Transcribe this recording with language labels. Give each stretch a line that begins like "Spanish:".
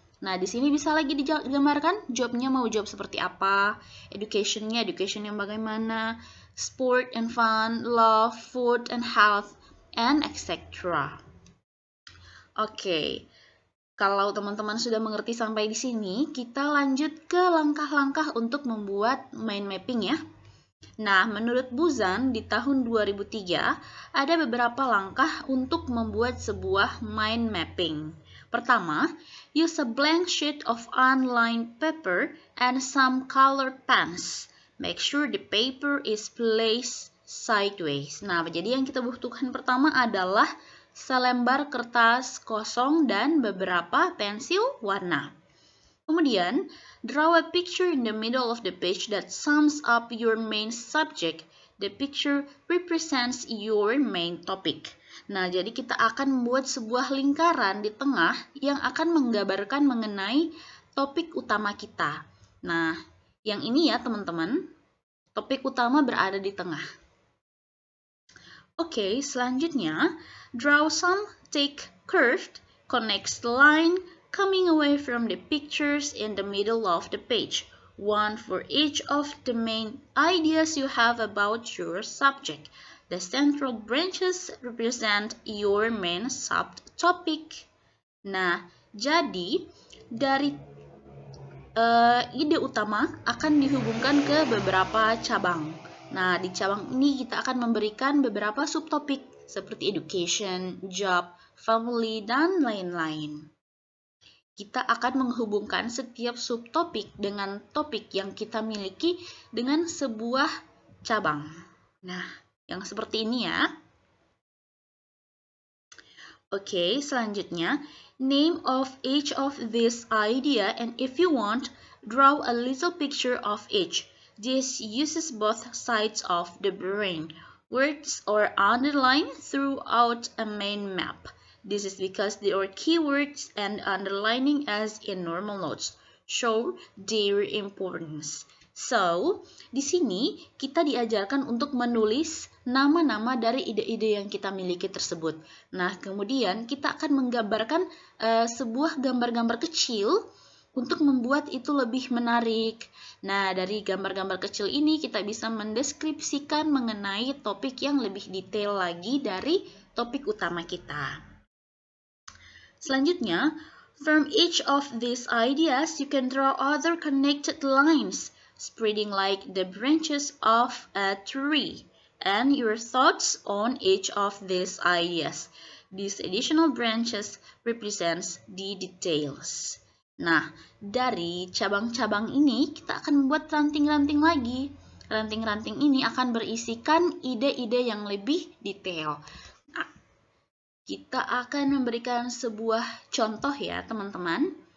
Indonesian: Nah, di sini bisa lagi digambarkan jobnya mau job seperti apa, education yang bagaimana,
English: sport and fun, love, food and health, and etc.
Indonesian: Oke. Kalau teman-teman sudah mengerti sampai di sini, kita lanjut ke langkah-langkah untuk membuat mind mapping ya. Nah, menurut Buzan di tahun 2003, ada beberapa langkah untuk membuat sebuah mind mapping.
English: Pertama, use a blank sheet of unlined paper and some colored pens. Make sure the paper is placed sideways.
Indonesian: Nah, jadi yang kita butuhkan pertama adalah selembar kertas kosong dan beberapa pensil warna.
English: Kemudian, draw a picture in the middle of the page that sums up your main subject. The picture represents your main topic.
Indonesian: Nah, jadi kita akan membuat sebuah lingkaran di tengah yang akan menggambarkan mengenai topik utama kita. Nah, yang ini ya teman-teman, topik utama berada di tengah. Oke, selanjutnya,
English: draw some thick curved connects line coming away from the pictures in the middle of the page, one for each of the main ideas you have about your subject. The central branches represent your main subtopic.
Indonesian: Nah, jadi dari ide utama akan dihubungkan ke beberapa cabang. Nah, di cabang ini kita akan memberikan beberapa subtopik seperti education, job, family, dan lain-lain. Kita akan menghubungkan setiap subtopik dengan topik yang kita miliki dengan sebuah cabang. Nah, yang seperti ini ya. Oke, selanjutnya,
English: name of each of this idea and if you want, draw a little picture of each. This uses both sides of the brain. Words are underlined throughout a main map. This is because there are keywords and underlining as in normal notes show their importance.
Indonesian: So, di sini kita diajarkan untuk menulis nama-nama dari ide-ide yang kita miliki tersebut. Nah, kemudian kita akan menggambarkan sebuah gambar-gambar kecil untuk membuat itu lebih menarik. Nah, dari gambar-gambar kecil ini kita bisa mendeskripsikan mengenai topik yang lebih detail lagi dari topik utama kita.
English: Selanjutnya, from each of these ideas, you can draw other connected lines, spreading like the branches of a tree, and your thoughts on each of these ideas. These additional branches represents the details.
Indonesian: Nah, dari cabang-cabang ini kita akan membuat ranting-ranting lagi. Ranting-ranting ini akan berisikan ide-ide yang lebih detail. Nah, kita akan memberikan sebuah contoh ya, teman-teman.